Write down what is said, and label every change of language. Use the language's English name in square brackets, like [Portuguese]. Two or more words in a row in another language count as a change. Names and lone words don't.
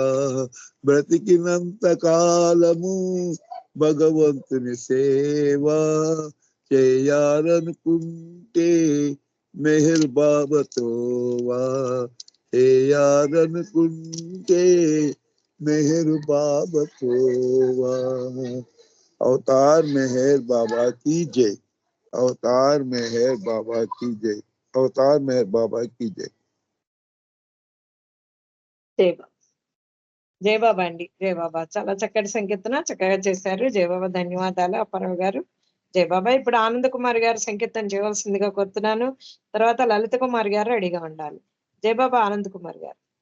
[Telugu] బ్రతికినంత కాలము భగవంతుని సేవా చేయాలనుకుంటే మెహర్ బాబాతోవా చేయాలనుకుంటే మెహర్ బాబాతోవా. [Hindi] अवतार मेहर बाबा की जय, अवतार मेहर बाबा की जय, अवतार मेहर बाबा की जय. [Telugu] జై బాబా. జై బాబా అండి. జై బాబా. చాలా చక్కటి సంకీర్తన చక్కగా చేశారు. జై బాబా. ధన్యవాదాలు అప్పారావు గారు. జై బాబా. ఇప్పుడు ఆనంద్ కుమార్ గారు సంకీర్తన చేయవలసిందిగా కోరుతున్నాను. తర్వాత లలిత కుమార్ గారు రెడీగా ఉండాలి. జై బాబా. ఆనంద్ కుమార్ గారు.